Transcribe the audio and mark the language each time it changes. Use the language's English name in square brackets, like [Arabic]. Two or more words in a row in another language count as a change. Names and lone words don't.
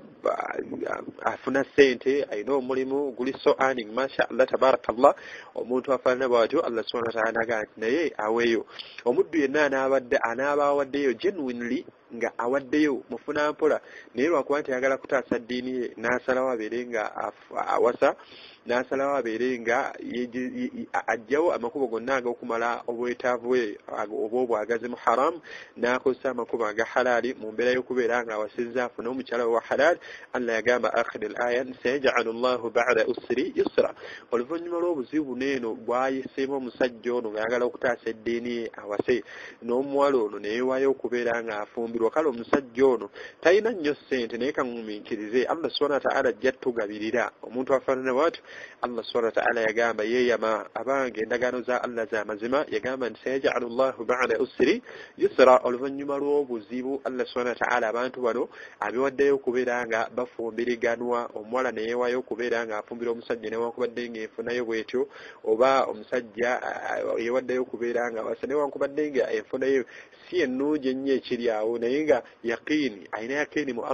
[Ganda] afuna ssente alina omulimu guli so earning [Arabic] ما شاء الله تبارك الله [Ganda] omuntu afaanana bw'atyo Allah [Arabic] سبحانه وتعالى [Ganda] n'agamba nti naye aweeyo omuddu yenna anaaba awaddeyo genuinely nga awaddeyo mufuna mpola naye lwakuba nti ayagala kutaasa ddiini ye n'asalawo abeere nga awasa n'asalawo abeere nga ajjawo amakubo gonna ag'okumala obwetaavu bwe oba obwagazi mu haramu n'akozesa amakubo aga halaali mu mbeera y'okubeera nga awasizza afune omukyala we wa halaali Allah yagamba [Arabic] آخر الآية سيجعل الله بعد عسر يسرا [Ganda] oluvannyuma lw'obuzibu neeno bwayiseemu omusajja ono ng'ayagala okutaasa eddiini ye awase n'omuwala ono neyeewaayo okubeera nga afumbirwa kale omusajja ono talina nnyo ssente naye kamumiikirize Allah [Arabic] سبحانه وتعالى [Ganda] ajja tugabirira omuntu afaanana bw'atyo Allah [Arabic] سبحانه وتعالى [Ganda] yagamba yeeyama abange endagaano za Allah za mazima yagamba nti [Arabic] سيجعل الله بعد عسر يسرا [Ganda] oluvannyuma lw'obuzibu Allah [Arabic] سبحانه وتعالى [Ganda] abantu bano abiwaddeyo okubeera nga bafumbiriganwa omuwala neyeewaayo okubeera nga afumbira omusajja newankubadde ng'enfunayo bwetyo oba omusajja yeewaddeyo okubeera nga wasa newankubadde nga enfunayo si ennungi ennyo ekiri awo naye nga yaqiini ayina yaqiini mu